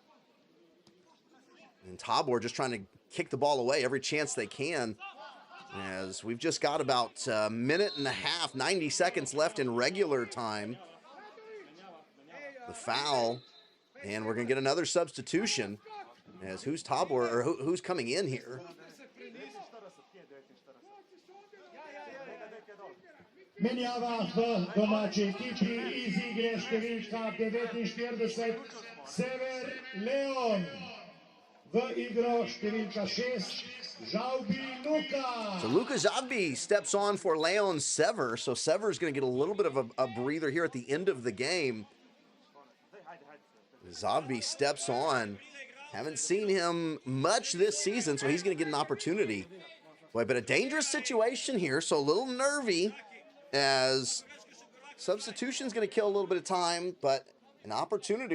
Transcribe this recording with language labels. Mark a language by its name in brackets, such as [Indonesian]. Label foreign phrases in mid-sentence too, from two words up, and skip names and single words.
[English] And Tabor just trying to kick the ball away every chance they can. As we've just got about a minute and a half, 90 seconds left in regular time. The foul, and we're going to get another substitution. As who's Tabor, or who's coming in here? [Slovenian] Menjava v domači ekipi iz igre številka 49, Sever Leon. V igro številka 6, Žalbi Luka. [English] So Luka Žalbi steps on for Leon Sever. So Sever's going to get a little bit of a breather here at the end of the game. Žalbi steps on. Haven't seen him much this season, so he's going to get an opportunity. Boy, but a dangerous situation here, so a little nervy as substitution's going to kill a little bit of time, but an opportunity.